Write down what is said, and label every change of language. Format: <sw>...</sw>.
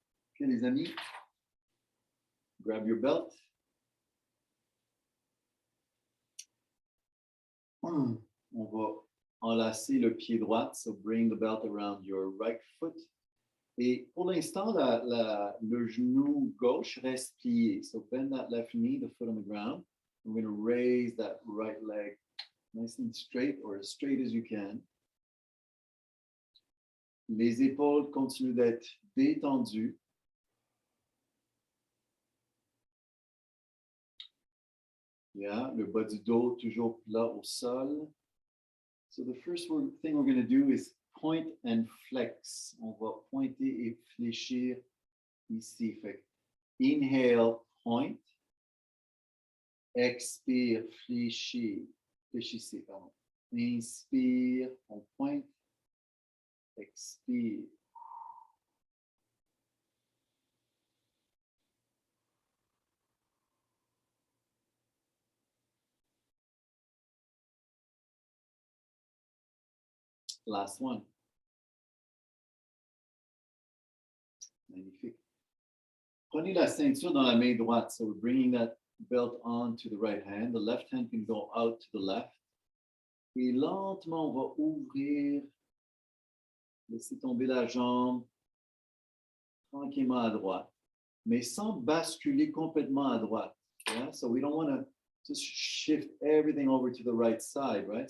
<en>Ok,</en> <fr>les amis,</fr> <en>grab your belt.</en> <fr>On va enlacer le pied droit,</fr> <en>so bring the belt around your right foot.</en> <fr>Et pour l'instant, le genou gauche reste plié.</fr> <en>So bend that left knee, the foot on the ground. We're going to raise that right leg nice and straight, or as straight as you can.</en> <fr>Les épaules continuent d'être détendues. Yeah, le bas du dos toujours plat au sol.</fr> <en>So the first thing we're going to do is point and flex.</en> <fr>On va pointer et fléchir ici. Fait</fr> <en>inhale, point.</en> <fr>Expire, fléchir. Fléchissez, pardon. Inspire, on pointe. Expire.</fr> <en>Last one.</en> <fr>Magnifique. Prenez la ceinture dans la main droite.</fr> <en>So we're bringing that belt on to the right hand. The left hand can go out to the left.</en> <fr>Et lentement, on va ouvrir. Laissez tomber la jambe tranquillement à droite, mais sans basculer complètement à droite. Yeah?</fr> <en>So we don't want to just shift everything over to the right side, right?</en>